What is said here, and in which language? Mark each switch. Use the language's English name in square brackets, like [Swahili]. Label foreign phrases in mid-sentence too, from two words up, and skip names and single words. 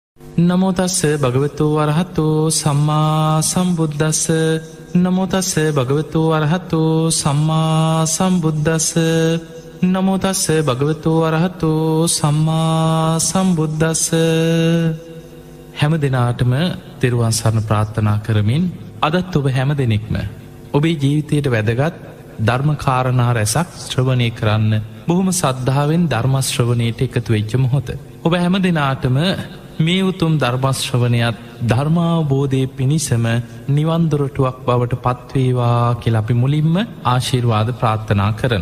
[Pali] නමෝ තස්ස භගවතු වරහතෝ සම්මා සම්බුද්දස්ස. නමෝ තස්ස භගවතු වරහතෝ සම්මා සම්බුද්දස්ස. නමෝ තස්ස භගවතු වරහතෝ සම්මා සම්බුද්දස්ස. [Sinhala] හැම දෙනාටම තෙරුවන් සරණ ප්‍රාර්ථනා කරමින් අදත් ඔබ හැම දෙනෙක්ම ඔබේ ජීවිතයට වැදගත් ධර්මකාරණා රැසක් ශ්‍රවණය කරන්න බොහොම සද්ධාවෙන් ධර්මශ්‍රවණයට එකතු වෙච්ච මොහොත. ඔබ හැම දෙනාටම මේ උතුම් ධර්මශ්‍රවණයත් ධර්මාවබෝධය පිණිසම නිවන්දොරටුවක් බවට පත්වේවා කියලා අපි මුලින්ම ආශිර්වාද ප්‍රාර්ථනා කරන.